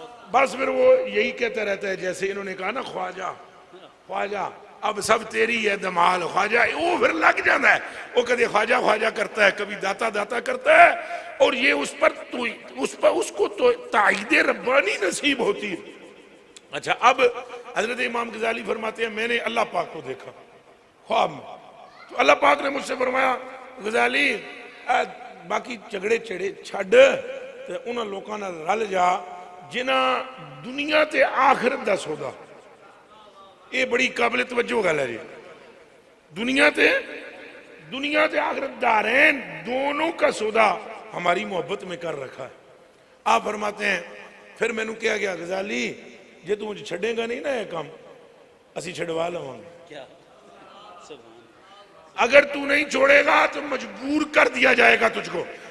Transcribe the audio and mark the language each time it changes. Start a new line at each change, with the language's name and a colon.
Urdu: بس پھر وہ یہی کہتا رہتا ہے، جیسے انہوں نے کہا نا خواجہ خواجہ اب سب تیری ہے دمال خواجہ، وہ پھر لگ جاتا ہے. وہ کبھی خواجہ خواجہ کرتا ہے، کبھی داتا داتا کرتا ہے، اور یہ اس کو تو تائید ربانی نصیب ہوتی ہے. اچھا اب حضرت امام غزالی فرماتے ہیں میں نے اللہ پاک کو دیکھا خواب میں، تو اللہ پاک نے مجھ سے فرمایا غزالی
Punjabi: باقی جھگڑے چڑے چھڈ تے انہاں لوکاں نال رل جا جنہاں دنیا تے آخرت دا سودا.
Urdu: یہ بڑی قابل توجہ گل ہے جی. دنیا تے آخرت دارین دونوں کا سودا ہماری محبت میں کر رکھا ہے. آپ فرماتے ہیں پھر میں نے کیا گیا غزالی جے تو مجھے چھڑے گا نہیں نا یہ کام اسی چھڑوا لوں گے، اگر تو نہیں چھوڑے گا تو مجبور کر دیا جائے گا تجھ کو.